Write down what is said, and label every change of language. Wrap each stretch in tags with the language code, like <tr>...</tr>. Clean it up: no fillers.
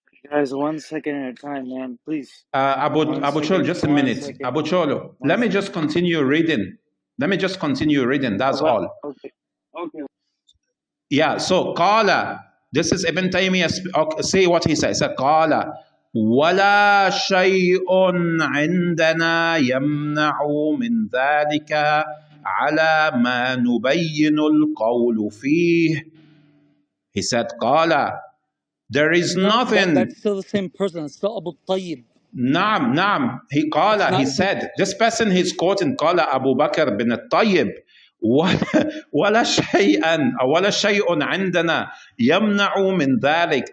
<en>Guys, 1 second at a time, man. Please. Abu Cholo, just a minute. Second. Abu Cholo, let me just continue reading. That's all. Okay. Yeah, so Qala, this is Ibn Taymiyyah, say what he says.</en> <ar>Qala, ولا شيء عندنا يمنع من ذلك على ما نبين القول فيه.</ar> <en>He said, Qala, there is nothing. That's still the same person. It's still Abu Tayyib. Naam. He said, this person he's quoting, Qala Abu Bakr bin al-Tayyib,</en> <ar>ولا شيء عندنا يمنع من ذلك.</ar>